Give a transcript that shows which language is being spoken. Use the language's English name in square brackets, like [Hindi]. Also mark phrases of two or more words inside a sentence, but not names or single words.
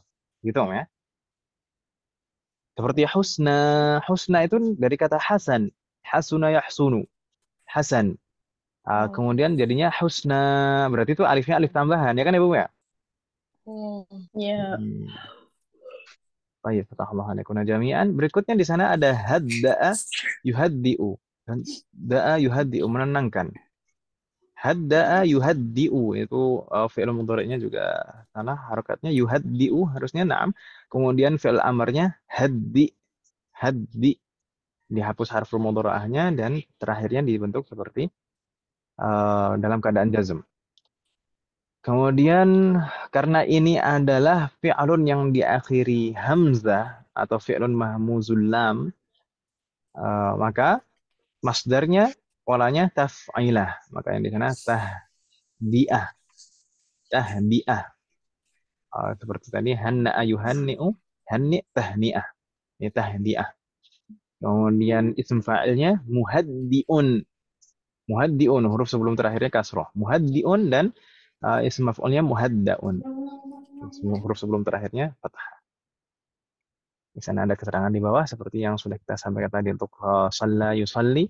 [Indonesian] Gitu, ya? Seperti husna. Husna itu dari kata hasan. [Arabic] حسن يحسن. حسن. Hmm. [Indonesian] Kemudian jadinya husna. Berarti itu alifnya alif tambahan. Ya kan ya, Bu? Ya? Iya. Ya. Baik, [Arabic] فتح الله عليكم جميعا. [Indonesian] Berikutnya di sana ada [Arabic] هدأ يهدئ. دأ يهدئ, menenangkan. هدأ يهدئ. [Indonesian] Itu fi'il mudhari'nya juga salah. Harokatnya yuhaddi'u. Harusnya na'am. Kemudian fi'il amarnya haddi. Haddi. Dihapus harful mudhara'ahnya dan terakhirnya dibentuk seperti dalam keadaan jazm. Kemudian karena ini adalah fi'lun yang diakhiri hamzah atau [Arabic] فعل مهموز اللام, [Indonesian] maka masdarnya polanya taf'ilah. Maka yang di sana tahdi'ah. [Arabic] Tahdi'ah. [Indonesian] Seperti tadi [Arabic] هنأ يهنئ، هنئ تهنئة. [Indonesian] Ini tahdi'ah. Kemudian isim fa'ilnya muhaddi'un. Muhaddi'un, huruf sebelum terakhirnya kasroh. Muhaddi'un dan isim maf'ulnya muhadda'un. Huruf sebelum terakhirnya fathah. Di sana ada keterangan di bawah seperti yang sudah kita sampaikan tadi untuk [Arabic] صلى يصلي.